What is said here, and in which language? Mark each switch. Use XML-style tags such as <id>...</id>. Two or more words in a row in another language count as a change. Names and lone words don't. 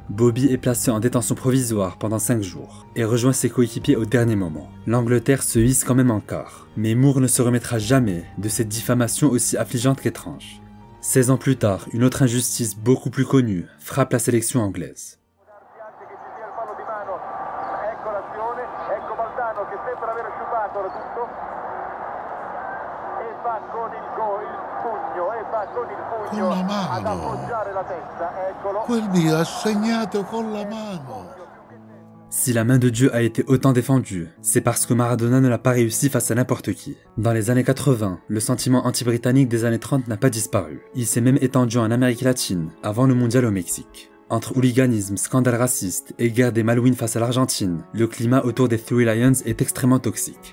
<fr>Bobby est placé en détention provisoire pendant 5 jours et rejoint ses coéquipiers au dernier moment. L'Angleterre se hisse quand même en quart, mais Moore ne se remettra jamais de cette diffamation aussi affligeante qu'étrange. 16 ans plus tard, une autre injustice beaucoup plus connue frappe la sélection anglaise.</fr> <it>Con la mano. Quel Dio ha segnato con la mano.</it> <fr>Si la main de Dieu a été autant défendue, c'est parce que Maradona ne l'a pas réussi face à n'importe qui. Dans les années 80, le sentiment anti-britannique des années 30 n'a pas disparu. Il s'est même étendu en Amérique latine, avant le mondial au Mexique. Entre hooliganisme, scandales racistes et guerre des Malouines face à l'Argentine, le climat autour des Three Lions est extrêmement toxique.</fr>